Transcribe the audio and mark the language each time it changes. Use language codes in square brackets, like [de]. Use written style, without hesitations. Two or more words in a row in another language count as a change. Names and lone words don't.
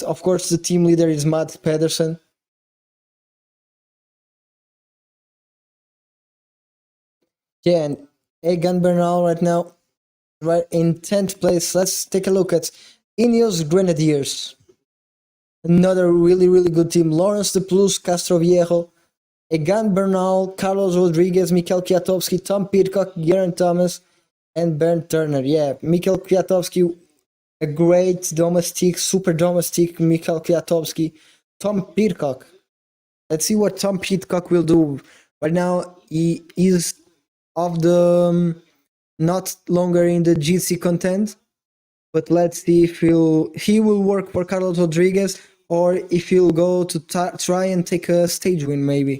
[en] Of course, the team leader is Matt Pedersen. Yeah, and Egan Bernal right now, right in 10th place. Let's take a look at Ineos Grenadiers. Another really, really good team. Lawrence De Plus, Castro Viejo, Egan Bernal, Carlos Rodriguez, Mikel Kwiatkowski, Tom Pidcock, Geraint Thomas, and Bernd Turner. Yeah, Mikel Kwiatkowski, a great domestic, super domestic Mikel Kwiatkowski. Tom Pidcock. Let's see what Tom Pidcock will do. Right now, he is of the not longer in the GC content, but let's see if he will work for Carlos Rodriguez or if he'll go to try and take a stage win maybe.